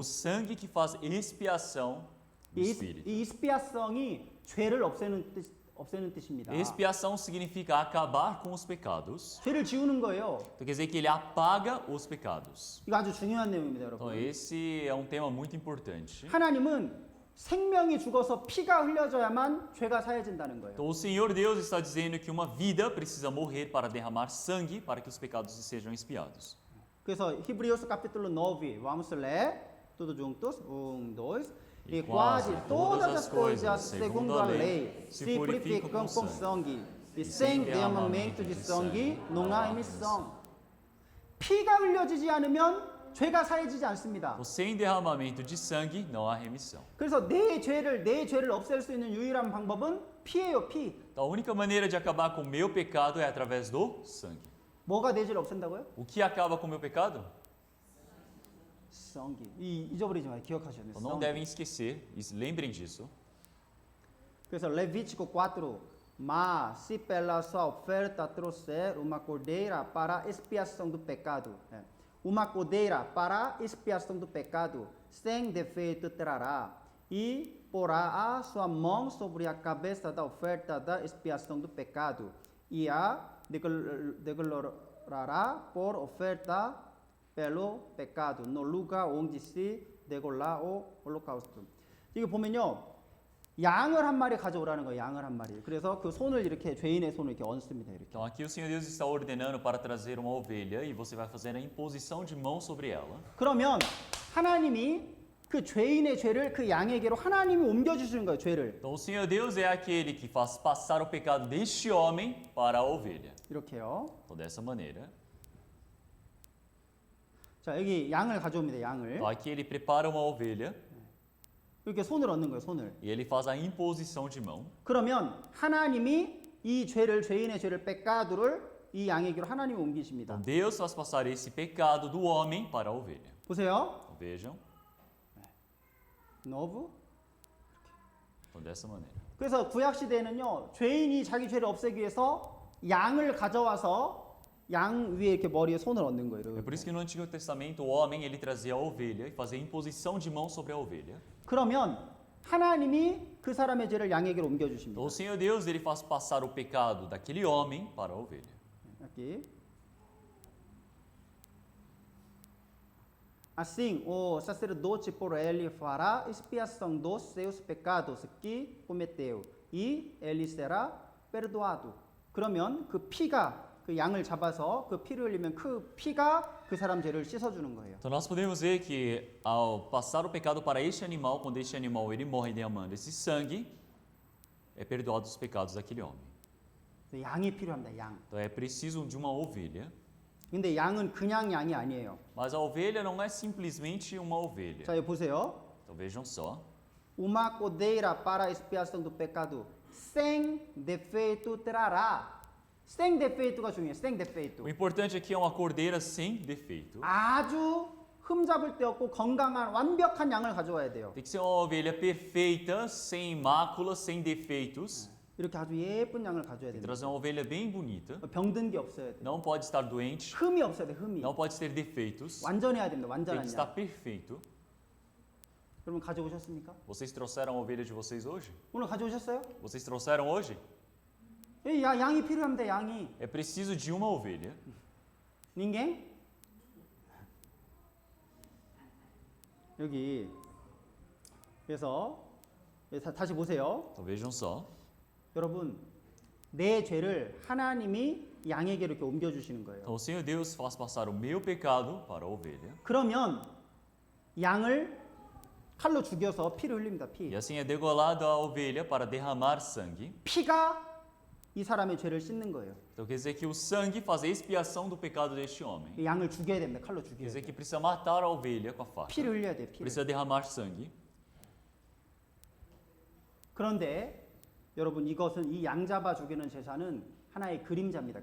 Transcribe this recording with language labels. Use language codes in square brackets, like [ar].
[pt] o sangue que faz expiação do Espírito. [ko] 이 expiação이 죄를 없애는 뜻입니다. [pt] Expiação significa acabar com os pecados. [ko] 죄를 지우는 거예요. [pt] Então, quer dizer que ele apaga os pecados. [ko] 이거 아주 중요한 내용입니다, [pt] Então, [ko] 여러분. [pt] esse é um tema muito importante. [ko] 하나님은 생명이 죽어서 피가 흘려져야만 죄가 사해진다는 거예요. [pt] Então, o Senhor Deus está dizendo que uma vida precisa morrer para derramar sangue para que os pecados sejam expiados. 그래서 Hebreus capítulo 9, vamos ler todos juntos, 1, 2. E quase todas as coisas, segundo a lei, se purificam com sangue, e sem derramamento de sangue não há remissão. [ko] 피가 흘려지지 않으면 죄가 사해지지 않습니다. [pt] Então, sem derramamento de sangue, não há remissão. [ko] 그래서 내 죄를 없앨 수 있는 유일한 방법은 피예요, 피. [pt] Então, a única maneira de acabar com o meu pecado é através do sangue. [ko] 뭐가 내 죄를 없앤다고요? [pt] O que acaba com o meu pecado? [ko] 성기. 잊어버리지 마요. 기억하셔야 돼요. [pt] Então, não devem esquecer, lembrem disso. 그래서 Levítico 4, mas se pela sua oferta trouxer uma cordeira para expiação do pecado, uma cordeira para expiação do pecado, sem defeito trará, e porá a sua mão sobre a cabeça da oferta da expiação do pecado, e a declarará por oferta pelo pecado, no lugar onde se degolá o holocausto. [ko] 이거 보면요, 양을 한 마리 가져오라는 거예요. 양을 한 마리. 그래서 그 손을 이렇게 죄인의 손을 이렇게 얹습니다. 이렇게. [pt] Então, aqui o Senhor Deus está ordenando para trazer uma ovelha e você vai fazer a imposição de mão sobre ela. [ko] 그러면 하나님이 그 죄인의 죄를 그 양에게로 하나님이 옮겨주시는 거예요. 죄를. [pt] Então, o Senhor Deus é aquele que faz passar o pecado deste homem para a ovelha. [ko] 이렇게요. [pt] Então, dessa maneira. [ko] 자, 여기 양을 가져옵니다. 양을. [pt] Então, aqui ele prepara uma ovelha [ko] 이렇게 손을 얹는 거예요. 손을. [pt] e ele faz a imposição de mão. [ko] 그러면 하나님이 이 죄인의 죄를 peccado를 이 양에게로 하나님이 옮기십니다. [pt] Então, Deus faz passar esse pecado do homem para a ovelha. [ko] 보세요. [pt] Então, vejam. 노브. Então, dessa maneira. [ko] 그래서 구약 시대에는요, 죄인이 자기 죄를 없애기 위해서 양을 가져와서 양 위에 이렇게 머리에 손을 얹는 거예요. [pt] É por isso que no Antigo Testamento o homem ele trazia a ovelha e fazia imposição de mão sobre a ovelha. [ko] 그러면 하나님이 그 사람의 죄를 양에게로 옮겨 주십니다. [pt] Então, o Senhor Deus ele faz passar o pecado daquele homem para a ovelha. aqui. Assim, o sacerdote por ele fará expiação dos seus pecados que cometeu, e ele será perdoado. [ko] 그러면 그 피가 그 양을 잡아서 그 피를 흘리면 그 피가 그 사람 죄를 씻어주는 거예요. [pt] Então nós podemos ver que ao passar o pecado para este animal, quando este animal ele morre derramando esse sangue, é perdoado os pecados daquele homem. [ko] 양이 필요합니다. 양. [pt] Então é preciso de uma ovelha. [ko] 근데 양은 그냥 양이 아니에요. [pt] Mas a ovelha não é simplesmente uma ovelha. [ko] 자, 여기 보세요. [pt] Então vejam só. Uma cordeira para a expiação do pecado, sem defeito trará. sem defeito [ko] 가 중요해요. [pt] sem defeito. O importante aqui é uma cordeira sem defeito. [ko] 아주 흠잡을 데 없고 건강한 완벽한 양을 가져와야 돼요. [pt] Tem que ser uma ovelha perfeita, sem máculas, sem defeitos. [ko] 이렇게 아주 예쁜 양을 가져야 [pt] Tem que [ko] 됩니다. [pt] trazer uma ovelha bem bonita. [ko] 병든 게 없어야 돼요. [pt] Não pode estar doente, [ko] 흠이 없어야 돼. 흠이. [pt] não pode ter defeitos. [ko] 완전해야 됩니다. [pt] Tem [ko] 완전한 [pt] que estar [ko] 양. [pt] perfeito. [ko] 여러분 가져오셨습니까? [pt] Vocês trouxeram a ovelha de vocês hoje? [ko] 오늘 가져오셨어요? [pt] Vocês trouxeram hoje? [ko] 양이 필요합니다. 양이. [pt] É preciso de uma ovelha. ninguém? [ko] 여기 그래서 다시 보세요. [pt] Então vejam só. [ko] 여러분 내 죄를 하나님이 양에게 이렇게 옮겨주시는 거예요. [pt] Então o Senhor Deus faz passar o meu pecado para a ovelha. [ko] 그러면 양을 칼로 죽여서 피를 흘립니다. 피. [pt] E assim é degolada a ovelha para derramar sangue. [ko] 피가 이 사람의 죄를 씻는 거예요. [pt] Então quer dizer que o sangue faz a expiação do pecado deste homem. [ko] 이 양을 죽여야 됩니다. 칼로 [pt] Quer [ko] 죽여야 [pt] dizer [ko] 돼요. [pt] que precisa matar a ovelha com a faca. [ko] 피를 흘려야 돼요. 피를. [pt] Precisa derramar sangue. [ko] 그런데 여러분 이것은 이 양 잡아 죽이는 제사는 하나의 그림자입니다.